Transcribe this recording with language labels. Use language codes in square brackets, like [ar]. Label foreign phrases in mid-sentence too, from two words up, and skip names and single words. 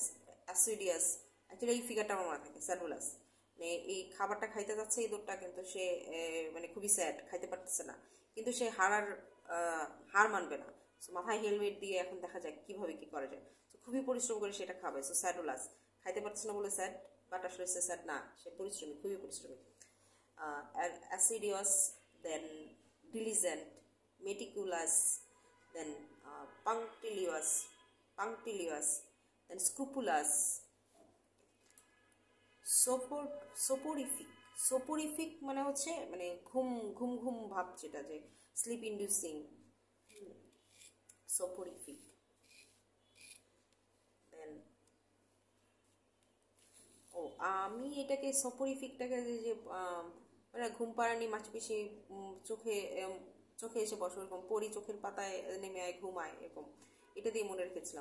[bn] অ্যাসিডিয়াস, অ্যাকচুয়ালি এই ফিগারটা আমার মনে থাকে, স্যাডুলাস মানে এই খাবারটা খাইতে যাচ্ছে এই দোরটা, কিন্তু সে মানে খুবই স্যাড, খাইতে পারতেছে না, কিন্তু সে হার মানবে না। সো মাথায় হেলমেট দিয়ে এখন দেখা যায় কিভাবে কি করা যায়, তো খুবই পরিশ্রম করে সেটা খাবে। সো স্যাডুলাস, খাইতে পারতেছে না বলে স্যাড, বাট আসলে সে স্যাড না, সে পরিশ্রমী, খুবই পরিশ্রমী। [en] assiduous, then diligent, meticulous, then punctilious, punctilious, then scrupulous. [bn] Soporific, soporific মানে হচ্ছে মানে ঘুম ঘুম ঘুম ভাব, যেটা যে [en] sleep inducing, [bn] soporific. দেন আমি এটাকে সপরিফিকটাকে যে মানে ঘুম পাড়ানি মাছপেশি চোখে চোখে এসে বসো, এরকম পরি চোখের পাতায় নেমে আয়, ঘুমায়, এরকম এটা দিয়ে মনে রেখেছিলাম।